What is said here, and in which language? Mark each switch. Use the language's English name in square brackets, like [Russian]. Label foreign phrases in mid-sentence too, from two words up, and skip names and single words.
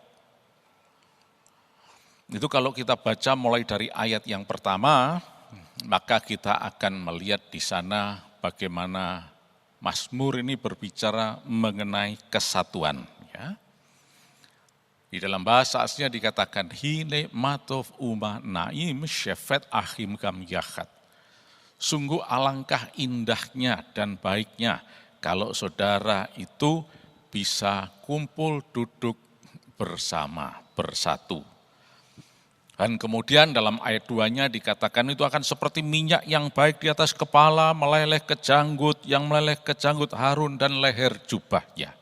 [Indonesian] Itu kalau kita baca mulai dari ayat yang pertama, maka kita akan melihat di sana bagaimana Mazmur ini berbicara mengenai kesatuan. Ya. Di dalam bahasa aslinya dikatakan, [Hebrew] הנה מה טוב ומה נעים שבת אחים גם יחד. [Indonesian] Sungguh alangkah indahnya dan baiknya kalau saudara itu bisa kumpul duduk bersama, bersatu. Dan kemudian dalam ayat 2-nya dikatakan itu akan seperti minyak yang baik di atas kepala, meleleh ke janggut, yang meleleh ke janggut Harun dan leher jubahnya.